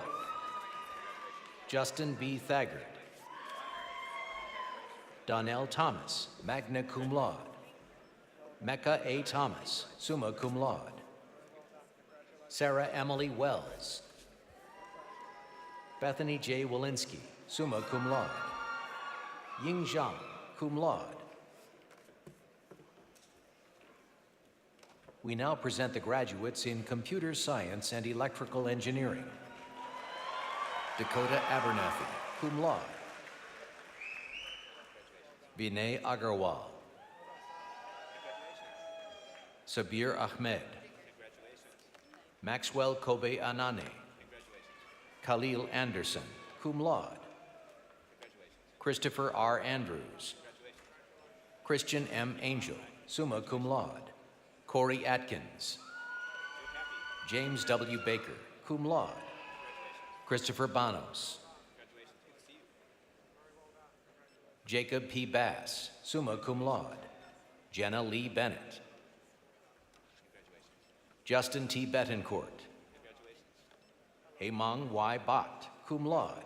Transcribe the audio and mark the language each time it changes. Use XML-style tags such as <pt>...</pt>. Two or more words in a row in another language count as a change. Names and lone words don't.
<en>Justin B. Thagard. Donnell Thomas,</en> <la>magna cum laude.</la> <en>Mecca A. Thomas,</en> <la>summa cum laude.</la> <en>Sarah Emily Wells. Bethany J. Walensky,</en> <la>summa cum laude.</la> <en>Ying Zhang,</en> <la>cum laude.</la> <en>We now present the graduates in Computer Science and Electrical Engineering. Dakota Abernathy,</en> <la>cum laude.</la> <en>Vinay Agarwal. Sabir Ahmed. Maxwell Kobe Anane. Khalil Anderson,</en> <la>cum laude.</la> <en>Christopher R. Andrews. Christian M. Angel,</en> <la>summa cum laude.</la> <en>Corey Atkins. James W. Baker,</en> <la>cum laude.</la> <en>Christopher Banos. Jacob P. Bass,</en> <la>summa cum laude.</la> <en>Jenna Lee Bennett. Justin T. Betancourt. Hemang Y. Bott,</en> <la>cum laude.</la>